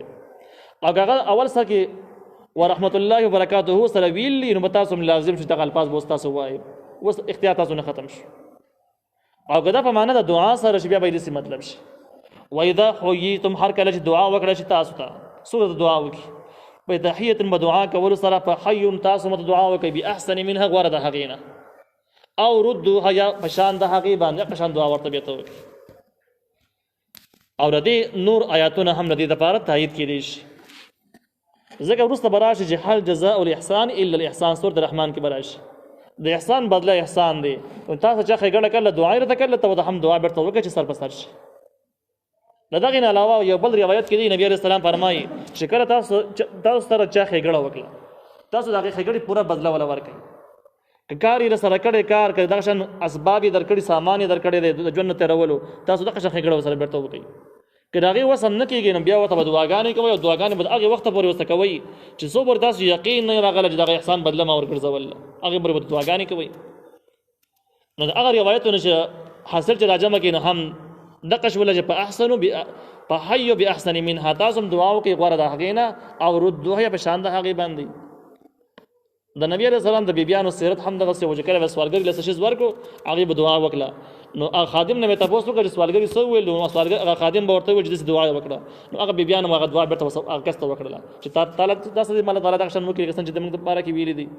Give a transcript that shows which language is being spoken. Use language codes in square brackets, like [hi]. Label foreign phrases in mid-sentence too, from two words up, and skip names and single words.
[ps] او که هغه اول سر کې [ar] ورحمة الله وبرکاته [ps] سره ویلي نو به تاسو هم لازم شو دغه الفاظ به اوس تاسو ووایئ، اوس اختیار تاسو نه ختم شو. او که دا په معنا د دعا سره شي بیا به یې داسې مطلب شي [ar] وإذا حییتم، [ps] هر کله چې دعا وکړه شي تاسو ته، څوک د دعا وکړي په تحیة په دعا کولو سره، فحیو، تاسو مته دعا وکړئ [ar] بأحسن منها، [ps] غوره د هغې نه. او ردوها، یا په شان د هغې باندې په شان دعا ورته بېرته وکړي. او د دې نور آیاتونه هم د دې دپاره تایید کېدی شي، ځکه وروسته به راشي چې [ar] هل جزاء الاحسان الا الاحسان، [ps] سورة رحمان کې به راشي د احسان بدله احسان دی. تاسو چا ښېګڼه کړله دعا یې راته کړله ته ورته هم دعا بېرته وکړه چې سر په سر شي. د دغې نه علاوه یو بل روایت کې دی نبي [ar] علیه السلام [ps] فرمایي چې کله تاسو سره چا ښېګڼه وکړه تاسو د هغې ښېګڼې پوره بدله وله ورکړئ. که کار یې سره کړی کار که دغه شان اسباب یې درکړي سامان یې درکړی دی د ژوند نه تېرولو تاسو دغه شان ښېګڼه ورسره بېرته وکړئ. که د هغې وس هم نه کېږي نو بیا ورته به دعاګانې کوئ او دعاګانې به د هغې وخته پورې ورته کوئ چې څو پورې تاسو یقین نه راغلی چې د هغه احسان بدله ما ورګرځوله هغې پورې به دعاګانې کوئ. نو د هغه روایتونه چې حاصل چې راجمع کړي نو هم دقه شوله چې په [ar] حیو بأحسن منها، [ps] تاسو هم دعا وکړئ غوره د هغې نه، او ردوها یا په شان د هغې باندې. د نبي [ar] علیه السلام [ps] د بیبیانو سیرت هم دغسې و چې کله به سوالګري له څه شي ورکړو هغې به دعا وکړه. نو هغه خادم نه مې تپوس وکړه چې سوالګري څه وویل، نو هغه خادم به ورته وویل چې داسې دعا یې وکړه. نو هغه بیبیان هم هغه دعا بېرته هغه کس ته وکړله چې تاسو دې [ar] الله تعالی [ps] دغه شان وکړي چې د موږ دپاره کې ویلي دي.